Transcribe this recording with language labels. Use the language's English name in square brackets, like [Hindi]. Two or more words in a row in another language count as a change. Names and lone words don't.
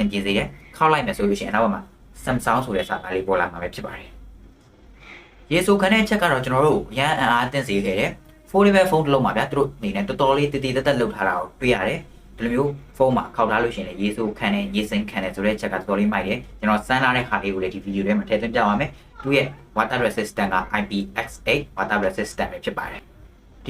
[Burmese] င်ပြေစေတယ်ခောက်လိုက်မယ်ဆိုလို့ရှိရင်နောက်မှာ Samsung ဆိုတဲ့စာသားလေးပေါ်လာမှာပဲဖြစ်ပါတယ်ရေဆိုခန်းတဲ့ချက်ကတော့ကျွန်တော်တို့ရန်အားတင်စေခဲ့တယ် [English] foldable phone [Burmese] တစ်လုံးမှာဗျာသူတို့အနေနဲ့တော်တော်လေးတည်တည်တက်လုပ်ထားတာကိုတွေ့ရတယ်ဒီလိုမျိုးဖုန်းမှာ ခောက်ထားလို့ရှိရင်လည်းရေဆိုခန်းနဲ့ရေစိမ့်ခန်းနဲ့ဆိုတဲ့ချက်ကတော်တော်လေးမိုက်တယ်ကျွန်တော်စမ်းလာတဲ့ခါလေးကိုလည်းဒီဗီဒီယိုထဲမှာထည့်သွင်းပြပါမယ်သူရဲ့ [English] water resistant [Burmese] က [English] IPX8 water resistant [Burmese] ပဲဖြစ်ပါတယ်ဒီ